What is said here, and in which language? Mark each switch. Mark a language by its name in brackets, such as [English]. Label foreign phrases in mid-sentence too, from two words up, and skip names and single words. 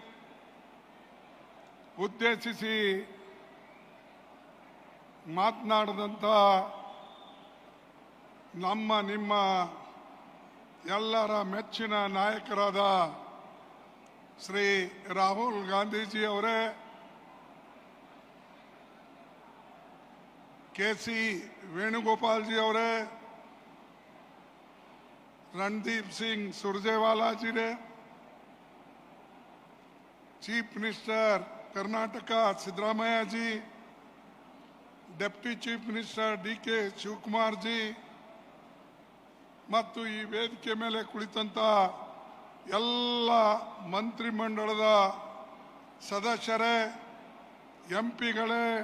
[Kannada] ಉದ್ದೇಶಿಸಿ ಮಾತನಾಡಿದಂಥ ನಿಮ್ಮ ಎಲ್ಲರ ಮೆಚ್ಚಿನ ನಾಯಕರಾದ ಶ್ರೀ ರಾಹುಲ್ ಗಾಂಧೀಜಿ ಅವರೇ, ಕೆ.ಸಿ. ವೇಣುಗೋಪಾಲ್ जी ಅವರೇ, [Hindi] रणदीप सिंह सुरजेवाला जी ने, [English] Chief Minister [Hindi] कर्नाटका सिद्धरामಯ್ಯ जी, [English] Deputy Chief Minister D.K. [Kannada] ಶಿವಕುಮಾರ್ जी ಮತ್ತು ಈ ವೇದಿಕೆ ಮೇಲೆ ಕುಳಿತಂತ ಎಲ್ಲ ಮಂತ್ರಿಮಂಡಲದ ಸದಸ್ಯರೇ, ಎಂಪಿಗಳೇ,